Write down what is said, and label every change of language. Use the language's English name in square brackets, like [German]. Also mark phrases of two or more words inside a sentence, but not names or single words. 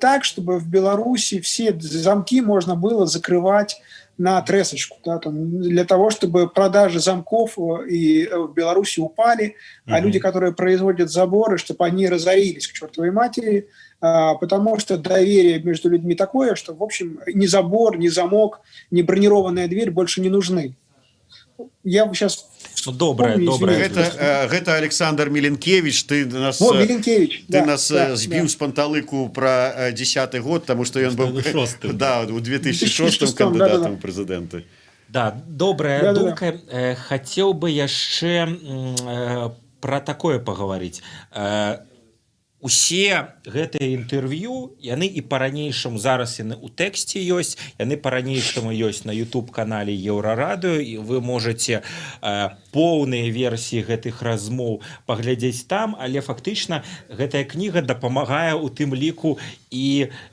[Russian] так, чтобы в Беларуси все замки можно было закрывать на тресочку, да, там, для того, чтобы продажи замков и в Беларуси упали, а люди, которые производят заборы, чтобы они разорились к чертовой матери, потому что доверие между людьми такое, что, в общем, ни забор, ни замок, ни бронированная дверь больше не нужны. Я сейчас... Доброе. [Belarusian] Гэта Александр Міленкевич, ты нас збіў з панталыку про 10-й год, [Russian] потому что [Belarusian] ён быў у 2006 [Russian] кандидатом в президенты. [Belarusian] Да, добрая думка. [Russian] Хотел бы яшчэ про такое поговорить. [Belarusian] Усе гэтыя інтэрв'ю яны і па-ранейшаму зараз яны ў тэксце ёсць, яны па-ранейшаму ёсць на YouTube-канале Еўрарадыё, і [Russian] вы можете [Belarusian] поўныя версіі гэтых размоў паглядзець там, але фактычна гэтая кніга дапамагае у тым ліку і